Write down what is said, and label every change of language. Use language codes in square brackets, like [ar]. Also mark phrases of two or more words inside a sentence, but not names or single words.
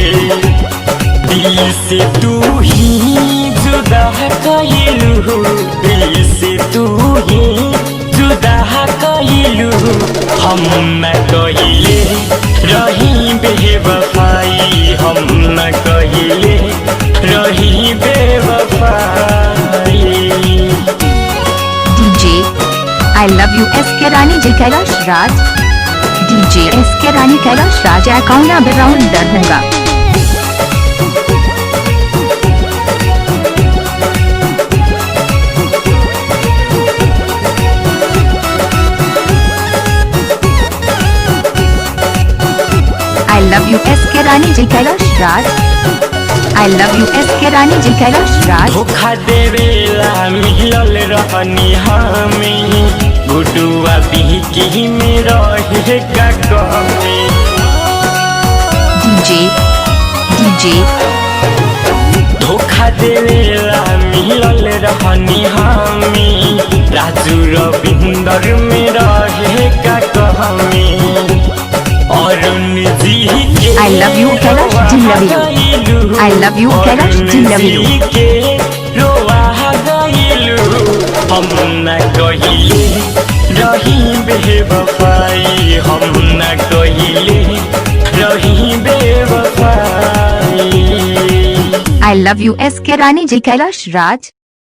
[bho] दिल से तू ही जुदा कइलू, दिल से तू ही जुदा कइलू। हम न कइले रही बेवफाई, हम न कइले रही बेवफाई। [en] DJ, I love you SK Rani Ji Kailash Raj. DJ SK Rani Kailash Raj Akauna Baround Darbhanga. I love you SK Rani Ji Kailash Raj. I love you SK Rani Ji Kailash Raj. [bho] धोखा देवेला मिलल रहनी हमें, गुडुआ बिहकी में रहे का कमी। [en] DJ, DJ, [bho] धोखा देवेला मिलल रहनी हमें, राजू रविंदर में रहे का कमी। अरुण जी के [en] I love you Kailash Ji love you. I love you Kailash Ji love you. [bho] के रोवा गइलू। हम न कइले रही बेवफाई, हम न कइले रही बेवफाई। [en] I love you SK Rani Ji Kailash Raj.